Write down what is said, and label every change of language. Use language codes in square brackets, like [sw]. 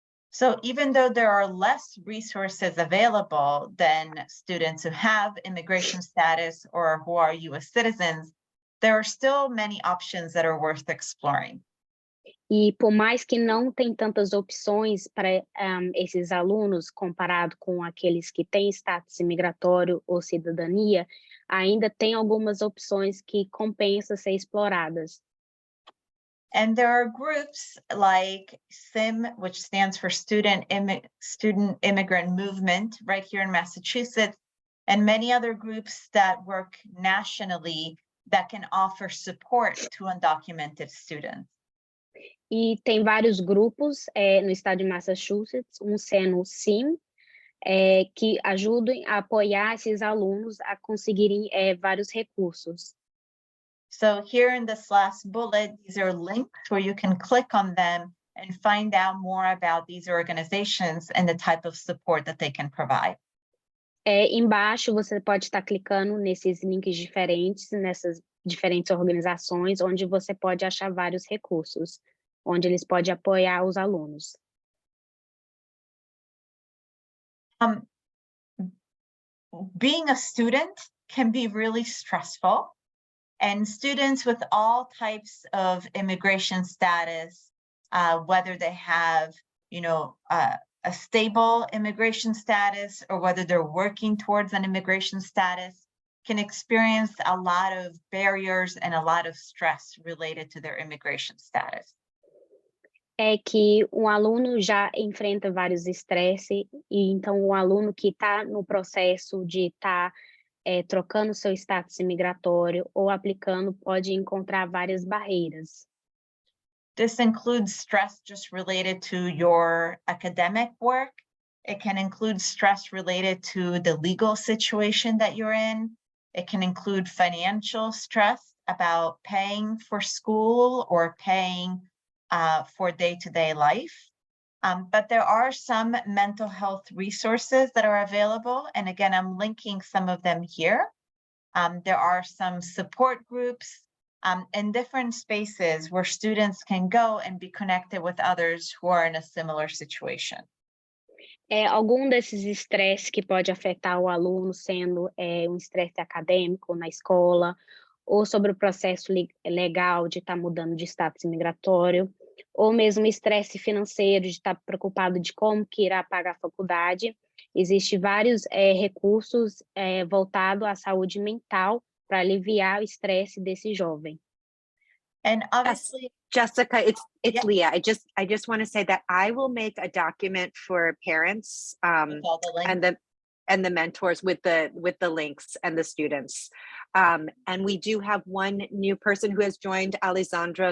[en] So even though there are less resources available than students who have immigration status or who are US citizens, there are still many options that are worth exploring. [pt] E por mais que não tem tantas opções para esses alunos, comparado com aqueles que têm status imigratório ou cidadania, ainda tem algumas opções que compensam ser exploradas. [en] And there are groups like SIM, which stands for Student Immigrant Movement, right here in Massachusetts, and many other groups that work nationally that can offer support to undocumented students. [pt] E tem vários grupos no estado de Massachusetts, sendo o SIM, que ajudam a apoiar esses alunos a conseguirem vários recursos. [en] So here in this last bullet, these are links where you can click on them and find out more about these organizations and the type of support that they can provide. [pt] Embaixo você pode estar clicando nesses links diferentes, nessas diferentes organizações, onde você pode achar vários recursos, onde eles podem apoiar os alunos. [en] Being a student can be really stressful, and students with all types of immigration status, whether they have, a stable immigration status or whether they're working towards an immigration status, can experience a lot of barriers and a lot of stress related to their immigration status. [pt] É que um aluno já enfrenta vários estresses, e então o aluno que está no processo de estar trocando seu status imigratório ou aplicando pode encontrar várias barreiras. [en] This includes stress just related to your academic work. It can include stress related to the legal situation that you're in. It can include financial stress about paying for school or paying for day-to-day life. But there are some mental health resources that are available. And again, I'm linking some of them here. There are some support groups in different spaces where students can go and be connected with others who are in a similar situation. [pt] Algum desses estresses que pode afetar o aluno, sendo estresse acadêmico na escola, ou sobre o processo legal de estar mudando de status imigratório, ou mesmo estresse financeiro de estar preocupado de como que irá pagar a faculdade. Existem vários recursos voltados à saúde mental para aliviar o estresse desse jovem. [en] And obviously, Jessica, it's Yeah. Leah. I just want to say that I will make a document for parents, with all the links. and then and the mentors with the links and the students. And we do have one new person who has joined, Alessandra.